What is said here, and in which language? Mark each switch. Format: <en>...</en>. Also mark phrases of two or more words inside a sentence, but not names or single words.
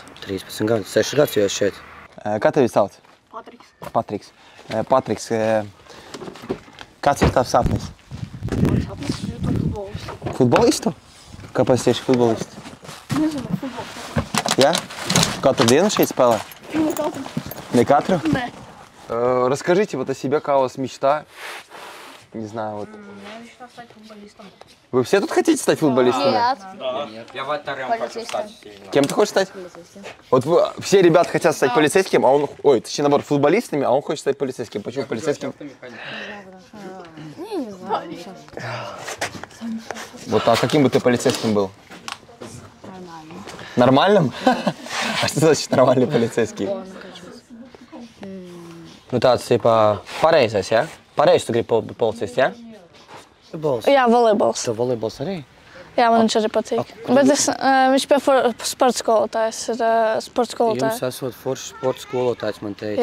<lv>13 gadus. 6 gadus jau esi šeit. Kā tevi sauc? Patriks. Patriks. Patriks, kāds ir tavs sapnis? Sapnis ir futbolists. Futbolistu? Kāpēc tieši futbolistu? Nezinu, futbolists. Jā? Katru dienu šeit спеле? Не katru. Не katru? Не.</lv> <ru>Расскажите вот о себе, какая у вас мечта? Не знаю, вот. Я мечтаю стать футболистом. Вы все тут хотите стать футболистами? Я вратарем хочу стать. Кем ты хочешь стать? Вот все ребята хотят стать полицейским, а он, ой, точнее, наоборот, футболистами, а он хочет стать полицейским. Почему полицейским? Не знаю. Вот, а каким бы ты полицейским был? Нормально. Нормальным? А что значит нормальный полицейский?</ru> <lv>Nu tāds, tipā, pareizais, jā? Pareizi tu gribi būt policists, jā? Futbols. Jā, volejbols. Tev volejbols arī? Jā, man viņš arī patīk. Bet viņš pie sporta skolotājs ir sporta Jums skolotājs. esot foršs sporta skolotājs, man teica,</lv>